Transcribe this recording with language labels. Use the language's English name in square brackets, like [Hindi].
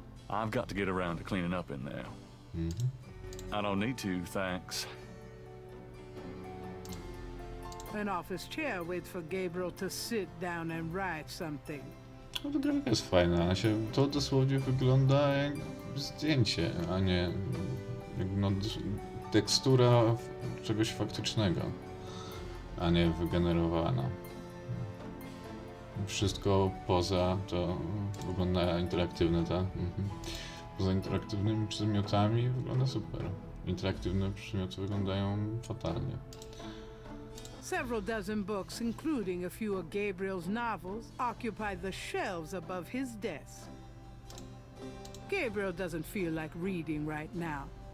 [English] I've got to get around to cleaning up in there. I don't need to, thanks. An office chair waits for Gabriel to sit down and write something. [Polish] No to grafika jest fajna, to dosłownie wygląda jak zdjęcie, a nie jak tekstura czegoś faktycznego, a nie wygenerowana. Wszystko poza to wygląda interaktywne, tak? Poza interaktywnymi przedmiotami wygląda super. Interaktywne przedmioty wyglądają fatalnie. [English] Several dozen books, including a few of Gabriel's novels, occupy the shelves above his desk. Gabriel doesn't feel like reading right now.